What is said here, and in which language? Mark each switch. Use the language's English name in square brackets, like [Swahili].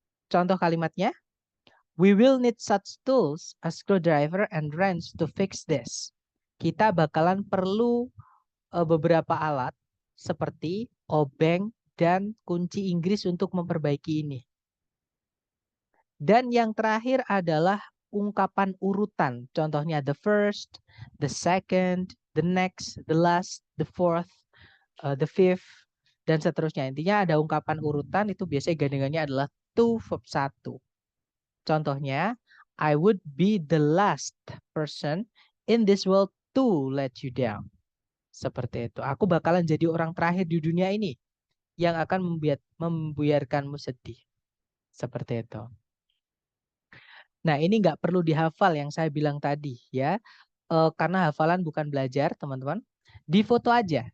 [Indonesian] Contoh kalimatnya, [English] we will need such tools as screwdriver and wrench to fix this. [Indonesian] Kita bakalan perlu beberapa alat seperti obeng dan kunci Inggris untuk memperbaiki ini. Dan yang terakhir adalah ungkapan urutan. Contohnya [English] the first, the second, the next, the last, the fourth, the fifth, [Indonesian] dan seterusnya. Intinya ada ungkapan urutan, itu biasanya gandengannya adalah to verb 1. Contohnya, [English] I would be the last person in this world to let you down. [Indonesian] Seperti itu. Aku bakalan jadi orang terakhir di dunia ini yang akan membuyarkanmu sedih. Seperti itu. Nah, ini nggak perlu dihafal yang saya bilang tadi ya. Karena hafalan bukan belajar, teman-teman. Difoto aja.